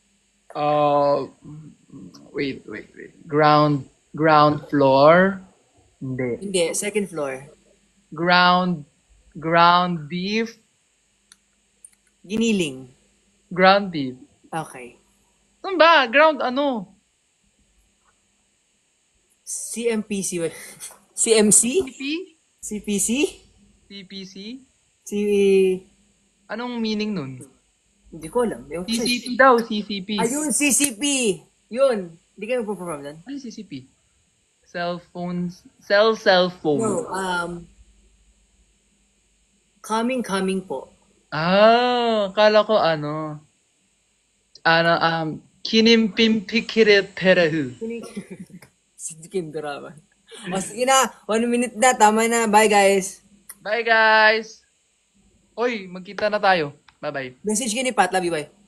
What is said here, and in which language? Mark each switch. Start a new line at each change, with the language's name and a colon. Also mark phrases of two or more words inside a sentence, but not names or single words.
English: Wait. Ground floor? Hindi. Hindi. Second floor. Ground beef?
Filipino: Giniling.
English: Ground beef. Okay.
Filipino: Saan ba? Ground ano? CMPC. CMC? CP? CPC? CPC? C... Anong meaning nun? Hindi ko alam. Yung CCP daw, CCP. Ayun, CCP! Yun. Hindi kayo magpo-perform doon? Ano yung CCP?
English: Cell phone. No, coming po.
Filipino: Kala ko Kinimpimpikirit perahu. Si Kim Doraman. O sige na, 1 minute na, tama na.
English: Bye guys. Bye guys!
Filipino: Oy, magkita na tayo. Bye-bye. Message ka ni Pat,
English: love you, bye.